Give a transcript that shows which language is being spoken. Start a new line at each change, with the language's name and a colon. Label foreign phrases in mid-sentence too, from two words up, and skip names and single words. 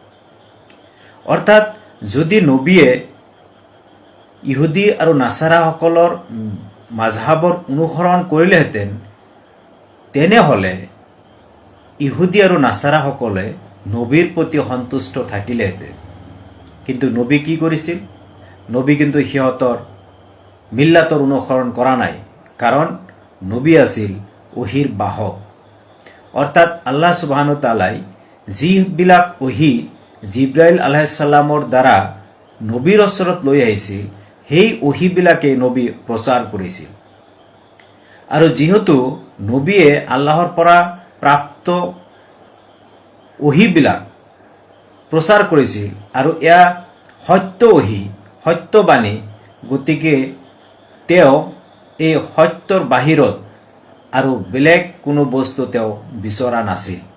Assamese: অৰ্থাৎ যদি নবীয়ে ইহুদী আৰু নাছাৰাসকলৰ মাজহাবৰ অনুসৰণ কৰিলেহেঁতেন তেনেহ'লে ইহুদী আৰু নাছাৰাসকলে নবীৰ প্ৰতি সন্তুষ্ট থাকিলেহেঁতেন। কিন্তু নবী কি কৰিছিল? নবী কিন্তু সিহঁতৰ মিল্লাতৰ অনুসৰণ কৰা নাই, কাৰণ নবী আছিল ওহীৰ বাহক। অৰ্থাৎ
Arabic: الله سبحانه وتعالى
Assamese: যিবিলাক ওহী জিব্ৰাইল
Arabic: عليه السلام
Assamese: দ্বাৰা নবীৰ ওচৰত লৈ আহিছিল, সেই ওহীবিলাকে নবী প্ৰচাৰ কৰিছিল। আৰু যিহেতু নবীয়ে আল্লাহৰ পৰা প্ৰাপ্ত ওহীবিলাক প্ৰচাৰ কৰিছিল আৰু এয়া সত্য ওহী, সত্যবাণী, গতিকে তেওঁ এই সত্যৰ বাহিৰত আৰু বেলেগ কোনো বস্তু তেওঁ বিচৰা নাছিল।